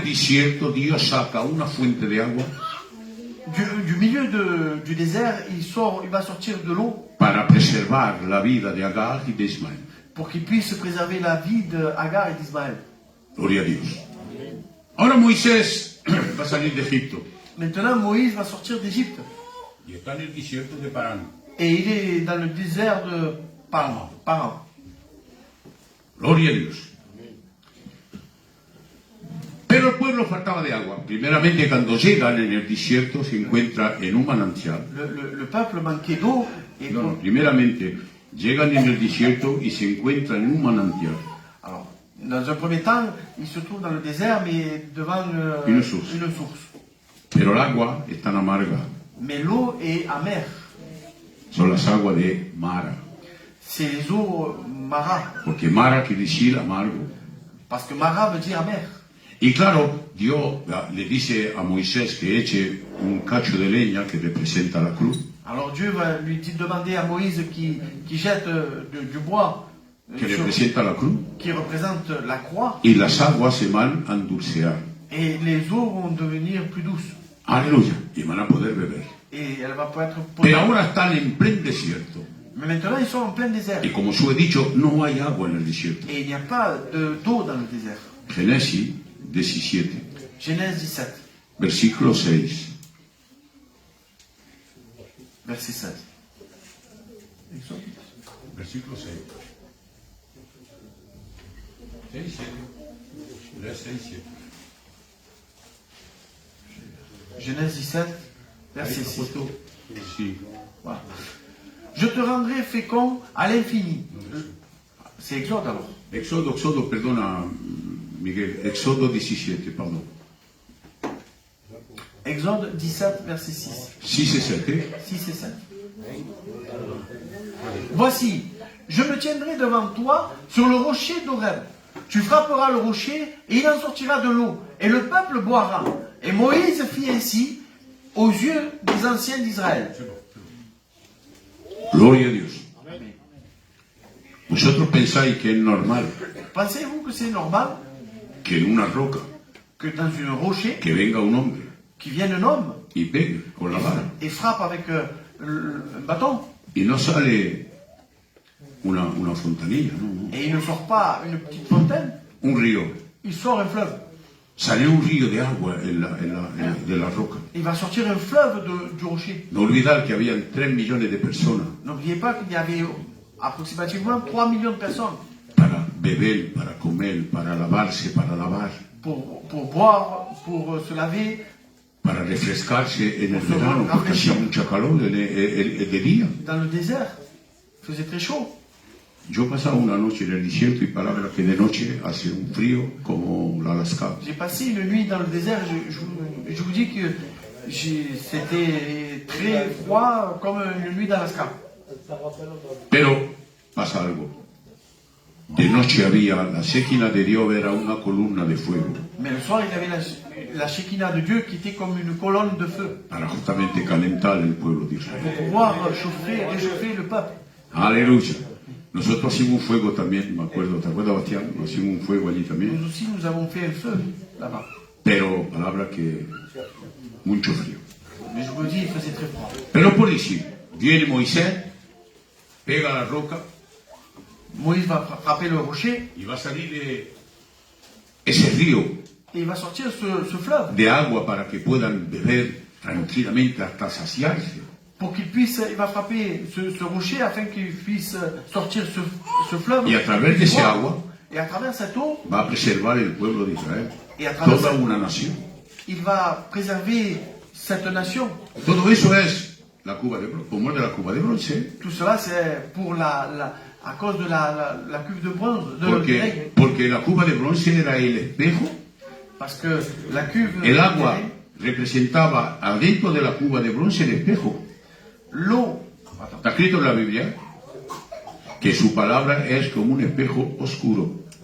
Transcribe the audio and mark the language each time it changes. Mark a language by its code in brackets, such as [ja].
[es] del desierto Dios saca una fuente de agua [fr] Du milieu du désert, il va sortir de l'eau [es] para preservar la vida de Agar y de Ismael. [fr] pour qu'il puisse préserver la vie d'Agar et d'Ismaël. [es] Gloria a Dios. Ahora Moisés va a salir de Egipto [fr] Maintenant, Moïse va sortir d'Égypte [es] y está en el desierto de Parán. [fr] et il est dans le désert de Paran. [es] Gloria a Dios. Pero el pueblo faltaba de agua. Primeramente, cuando llegan en el desierto, se encuentra en un manantial. [fr] Le peuple manquait d'eau et [es] No, primeramente, llegan en el desierto y se encuentran en un manantial. [fr] alors, dans un premier temps, il se trouve dans le désert, mais devant Une source. une source. [es] Pero el agua es tan amarga. [fr] Mais l'eau est amère. [es] Son las aguas de Mara. [fr] C'est les eaux Mara, [es] Porque Mara quiere decir amargo. [fr] parce que Mara veut dire amère. [es] Y claro, Dios le dice a Moisés que eche un cacho de leña que representa la cruz. [fr] Alors Dieu va lui demander à Moïse qui jette du bois [es] Que representa la cruz. [fr] qui représente la croix, [es] Y las aguas se van a endulcear. [fr] et les eaux vont devenir plus douces. [es] Aleluya. Y van a poder beber. [fr] Et elle va pas être [es] Pero [fr] potable. [es] ahora están en pleno desierto. [fr] Mais maintenant, ils sont en plein désert. [es] Y como os he dicho, no hay agua en el desierto. [fr] Et il n'y a pas d'eau dans le désert. [es] Génesis 17, [fr] Genèse 17, [es] versículo 6. [fr] verset 16. [es] Versículo 6. [fr] 6, 7. Genèse 17, verset 6. [es] Sí. [fr] Voilà. Je te rendrai fécond à l'infini. C'est Exode alors. [es] Éxodo, perdona, Miguel. Éxodo 17, [fr] pardon. Exode 17, verset 6. 6 et 7, ¿eh? 6 et 7. Voici, je me tiendrai devant toi sur le rocher d'Horeb. Tu frapperas le rocher et il en sortira de l'eau, et le peuple boira. Et Moïse fit ainsi aux yeux des anciens d'Israël. [es] Gloria a Dios. Vosotros pensáis que es normal [fr] Pensez-vous que c'est normal [es] que en una roca [fr] que dans un rocher, [es] que venga un hombre [fr] qui vienne un homme [es] y pegue con la vara [fr] et frappe avec un bâton, [es] y no sale una fontanilla, no. [fr] et il ne sort pas une petite fontaine, [es] Un río. [fr] il sort un fleuve. [es] Sale un río de agua de la roca. [fr] Il va sortir un fleuve du rocher. [es] No olvidar que habían 3 millones de personas [fr] N'oubliez pas qu'il y avait approximativement 3 millions de personnes [es] para beber, para comer, para lavarse, para lavar, [fr] pour boire, pour se laver, [es] para refrescarse en el verano, porque hacía mucha calor de día. [fr] dans le désert. Il faisait très chaud. [es] Yo pasaba una noche en el desierto y palabra que de noche hace un frío como la Alaska. [fr] J'ai passé une nuit dans le désert. Je vous dis que C'était très froid, comme une nuit d'Alaska. [es] Pero pasa algo. De noche había, la Shekinah de Dios era una columna de fuego [fr] Mais le soir, il y avait la Shekinah de Dieu qui était comme une colonne de feu [es] para justamente calentar el pueblo de Israel. [fr] pour pouvoir réchauffer le peuple. [es] Aleluya. Nosotros hicimos un fuego también, me acuerdo, ¿te acuerdas, Bastián? Hicimos un fuego allí también. [fr] Nous aussi, nous avons fait un feu là-bas. [es] Pero, palabra que, mucho frío. [fr] Mais je vous dis, il faisait très froid. [es] Pero por decir, viene Moisés, pega la roca [fr] Moïse va frapper le rocher [es] y va a salir de ese río [fr] et il va sortir ce fleuve [es] de agua para que puedan beber tranquilamente hasta saciarse. [fr] pour qu'il puisse, il va frapper ce rocher afin qu'il puisse sortir ce fleuve. [es] Y a través de ese agua [fr] Et à travers cette eau, [es] va a preservar el pueblo de Israel, [fr] et à travers [es] toda [fr] cette, [es] una nación. [fr] il va préserver cette nation. [es] Todo eso es la cuba de bronce, como es de la cuba de bronce, [fr] Tout cela, c'est pour à cause de la cuve de bronze, de grès. [es] porque la cuba de bronce era el espejo, [fr] Parce que la cuve [es] el [fr] de [es] agua [fr] grès, [es] representaba adentro de la cuba de bronce el espejo. [fr] l'eau, [es] Está escrito en la Biblia que su palabra es como un espejo oscuro.